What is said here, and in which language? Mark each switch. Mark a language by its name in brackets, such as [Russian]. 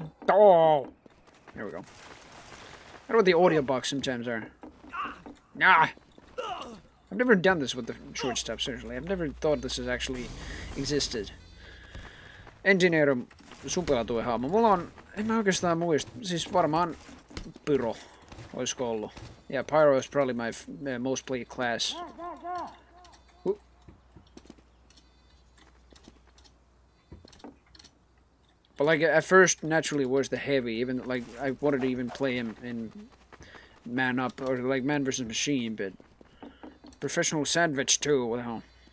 [English] Oh! There we go. I don't know what the audio box sometimes are. Nah! I've never done this with the short stuff, seriously. I've never thought this has actually existed. [Finnish] Engineer supelatuin hahmo. Mulla on, en mä oikeastaan muista, siis varmaan Pyro olisiko ollut. [English] Yeah, Pyro is probably my most played class. But like at first, naturally was the heavy. Even like I wanted to even play him in Man Up or like Man vs Machine, but professional sandwich too. What the hell?